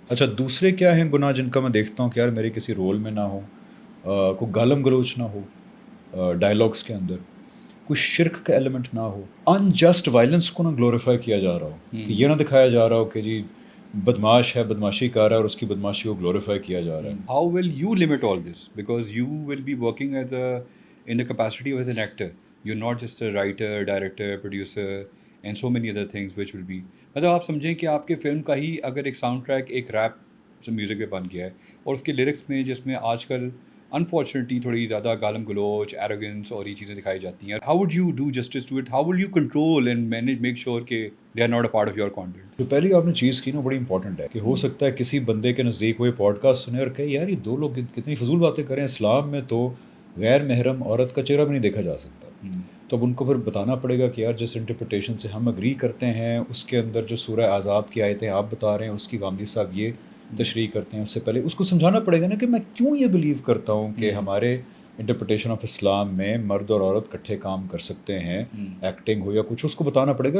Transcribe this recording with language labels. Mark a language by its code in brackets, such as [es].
[ur] اچھا, دوسرے کیا ہیں گناہ جن کا میں دیکھتا ہوں کہ یار میرے کسی رول میں نہ ہو, کوئی گالم گلوچ نہ ہو ڈائلاگز کے اندر, کوئی شرک کا ایلیمنٹ نہ ہو, [en] unjust violence [ur] کو نہ گلوریفائی کیا جا رہا ہو, کہ یہ نہ دکھایا جا رہا ہو کہ جی بدماش ہے, بدماشی کر رہا ہے اور اس کی بدماشی کو گلوریفائی کیا جا رہا ہے. [en] How will you limit all this? Because you will be working in the capacity of an actor. You're not just a writer, director, producer and so many other things which will be. [ur] مطلب آپ سمجھیں کہ آپ کے film کا ہی اگر ایک sound track ایک ریپ سے میوزک پہ بن گیا ہے, اور اس کے لیرکس میں جس میں آج کل انفارچونیٹلی تھوڑی زیادہ گالم گلوچ, ایروگنس اور یہ چیزیں دکھائی جاتی ہیں, [en] how would you do justice to it? How will you control and manage, make sure کہ they are not a part of your content? [ur] جو پہلی آپ نے چیز کی نا بڑی امپورٹنٹ ہے, کہ ہو سکتا ہے کسی بندے کے نزدیک ہوئے پوڈ کاسٹ سنے اور کہے یار یہ 2 لوگ کتنی فضول باتیں کریں, اسلام میں تو غیر محرم عورت کا چہرہ بھی نہیں دیکھا جا سکتا. تو اب ان کو پھر بتانا پڑے گا کہ یار جس انٹرپریٹیشن سے ہم اگری کرتے ہیں, اس کے اندر جو سورہ احزاب کی آیتیں آپ بتا رہے ہیں اس کی غامدی صاحب یہ تشریح کرتے ہیں, اس سے پہلے اس کو سمجھانا پڑے گا نا کہ میں کیوں یہ بلیو کرتا ہوں کہ ہمارے [en] interpretation of Islam [ur] میں مرد اور عورت کٹھے کام کر سکتے ہیں, ایکٹنگ ہو یا کچھ, اس کو بتانا پڑے گا.